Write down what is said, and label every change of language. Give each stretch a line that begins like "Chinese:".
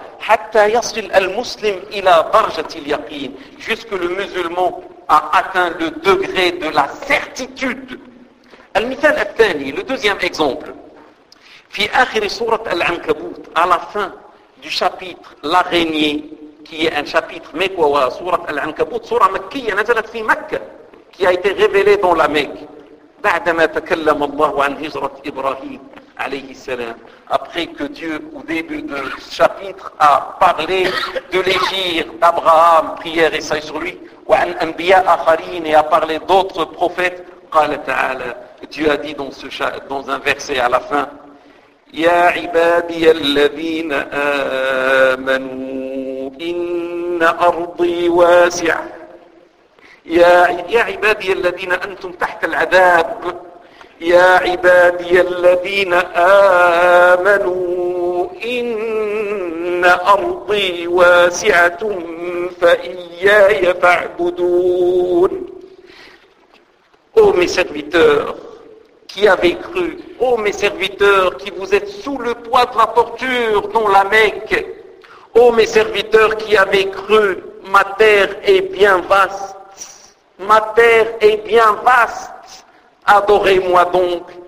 Arabic: Hatta yasil al-muslim ila darjat al-yaqin,
French: jusque le musulman a atteint le degré de la certitude.
Arabic: Al-mithal al-thani,
French: le deuxième exemple. Fi akhiri sourate al-ankabut, à la fin du chapitre l'araignée, qui est un chapitre mekwawa, sourate al-ankabut,
Arabic: sourate makkiya, nazalat fi Mecca,
French: qui a été révélée dans la Mecque.
Arabic: بعدما تكلم الله عن هجرة إبراهيم عليه السلام.
French: Après que Dieu, au début de ce chapitre, a parlé de l'égir d'Abraham, prière et salut sur lui, ou
Arabic: عن أنبياء آخرين,
French: et a parlé d'autres prophètes,
Arabic: قال تعالى,
French: Dieu a dit dans un verset à la fin,
Arabic: يا عبادي الذين آمنوا إن أرضي واسعة. يا عبادي الذين أنتم تحت العذاب يا عبادي الذين آمنوا إن أرضي واسعة فإياي فاعبدون.
French: Ô mes serviteurs qui avez cru, ô mes serviteurs qui vous êtes sous le poids de la torture dans la Mecque, ô mes serviteurs qui avez cru, ma terre est bien vaste. Ma terre est bien vaste, adorez-moi donc.